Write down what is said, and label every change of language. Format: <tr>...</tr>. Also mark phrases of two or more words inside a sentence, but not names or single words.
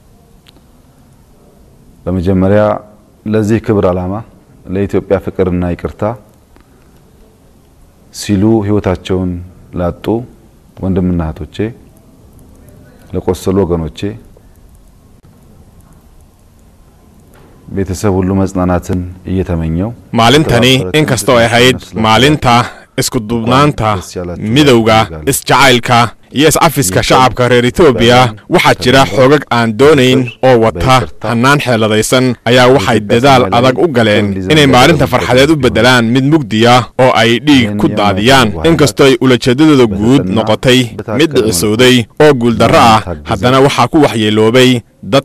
<am>በመጀመሪያ ለዚህ ክብር ዓላማ ለኢትዮጵያ ፍቅርና ይቅርታ ሲሉ ህይወታቸውን ላጡ ወንድምና እህቶቼ ለቆሰሉ ወገኖቼ ቤተሰብ ሁሉ መጽናናትን እየተመኘው</am> <so>maalintani inkastoo ay ahayd maalinta isku duubnaanta midowga isjacaylka iyo is-cafiska shacabka reer Itoobiya waxaa jira xoogag aan doonayn oo wata hanaan xeeladaysan ayaa waxay dadaal adag u galeen inay maalinta farxadeed u bedelaan mid mugdiya oo ay dhiig ku daadiyaan inkastoo ay ulajeedadooda guud noqotay mid dhicisooday oo guuldarro ah haddana waxaa ku waxyeeloobay dad</so>